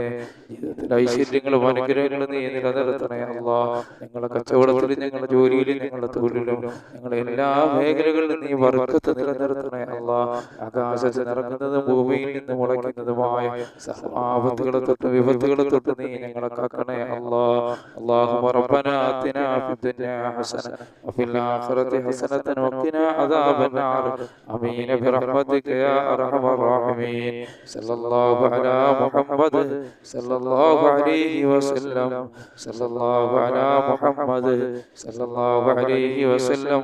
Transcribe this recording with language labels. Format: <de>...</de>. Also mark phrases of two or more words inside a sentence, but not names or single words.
<ml>ജീവിതത്തിൽ ഐശ്വര്യങ്ങളും അനുഗ്രഹങ്ങളും നീ നിലനിർത്തണേ അല്ലാഹ്. ഞങ്ങളുടെ കച്ചവടത്തിലും ഞങ്ങളുടെ ജോലിയിലും ഞങ്ങളുടെ തൊഴിലിലും ഞങ്ങളുടെ എല്ലാ മേഖലകളിലും നീ ബർക്കത്ത് നിലനിർത്തണേ അല്ലാഹ്. ആകാശത്ത് നിറങ്ങുന്നതും ഭൂമിയിൽ നിന്ന് മുളയ്ക്കുന്നതുമായ ആപത്തുകളെ തൊട്ട് വിപത്തുകളെ തൊട്ട് നീ ഞങ്ങളെ കാക്കണേ അല്ലാഹ്.</ml> <ar>اللهم ربنا آتنا في الدنيا حسنة وفي الآخرة حسنة وقنا عذاب النار. آمين برحمتك يا أرحم الراحمين. صلى الله على محمد صلى الله عليه وسلم. صلى الله على محمد صلى الله عليه وسلم.</ar>